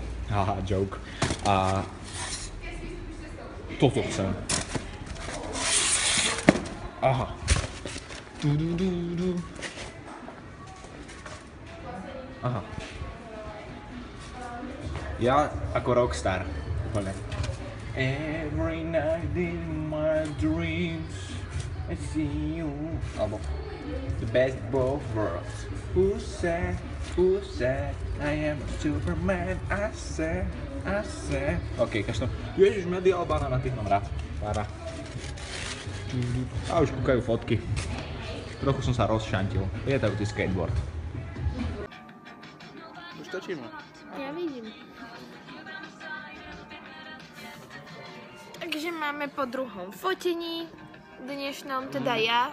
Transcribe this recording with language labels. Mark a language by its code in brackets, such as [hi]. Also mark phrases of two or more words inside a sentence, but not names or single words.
[sk] Haha, joke. A toto chcem. Aha. Aha. Ja ako rockstar. Úplne. [en] Every night in my dreams I see you. Alebo the best of both worlds. Who said I am a Superman? I said. [sk] Ok, kaž to. Ježiš, Medy Albana na tých mám rád. Pára. A už kúkajú fotky. Trochu som sa rozšantil. Lietajúci skateboard. Už točíme. Ja vidím. Takže máme po druhom fotení dnešnom, teda ja.